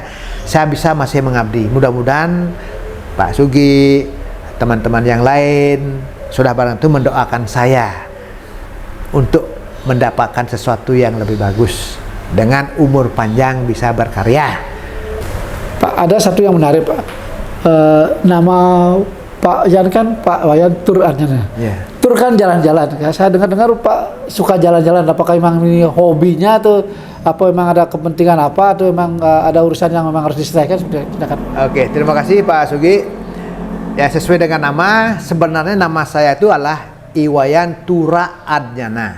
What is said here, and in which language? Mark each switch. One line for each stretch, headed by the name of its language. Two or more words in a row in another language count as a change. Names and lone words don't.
Indonesian: Saya bisa masih mengabdi. Mudah-mudahan Pak Sugi, teman-teman yang lain sudah barang itu mendoakan saya untuk mendapatkan sesuatu yang lebih bagus dengan umur panjang bisa berkarya. Pak, ada satu yang menarik Pak. Nama Pak Yan kan Pak Wayan Tur Adnyana. Yeah. Tur kan jalan-jalan. Ya, saya dengar Pak suka jalan-jalan. Apakah memang ini hobinya atau apa memang ada kepentingan apa atau memang ada urusan yang memang harus diselesaikan? Silakan. Oke, terima kasih Pak Sugi. Ya, sesuai dengan nama, sebenarnya nama saya itu adalah Iwayan Tura Adnyana.